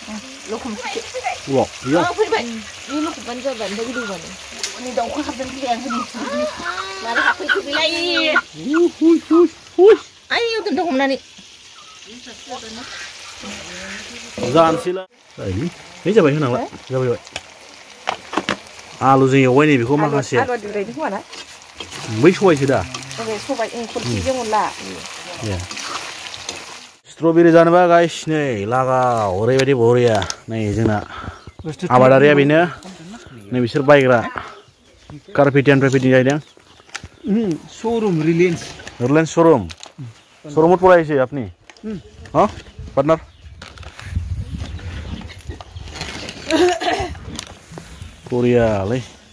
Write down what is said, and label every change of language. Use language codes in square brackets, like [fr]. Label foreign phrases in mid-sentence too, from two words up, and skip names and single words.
[brx] जानोसैलाय नै जाबाय होनांला जाबाय आलुजों एवबाय नै बेखौ माखासे बै सबायसो दा स्ट्रबेरी जानोबा गाइस नै लागाव ओरैबायदि बरिया नै जोंना आबादारिया बेनो नै बिसोर बायग्रा कार्पेटियाननिफ्राय फैदों जाहैदों [hi] शोरूम रिलायंस शोरूम में पड़ा है अपनी हाँ पार्टनर कोरिया ले